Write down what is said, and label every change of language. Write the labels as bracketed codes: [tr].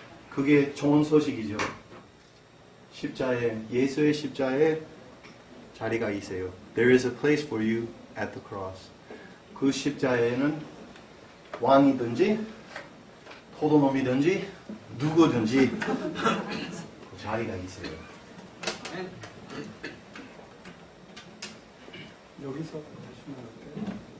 [ko] 그게 좋은 소식이죠. 십자에, 예수의 십자에 자리가 있어요. [en] There is a place for you at the cross. [ko] 그 십자에는 왕이든지 포도놈이든지 누구든지 그 자리가 있어요. 여기서 하시면 어때요?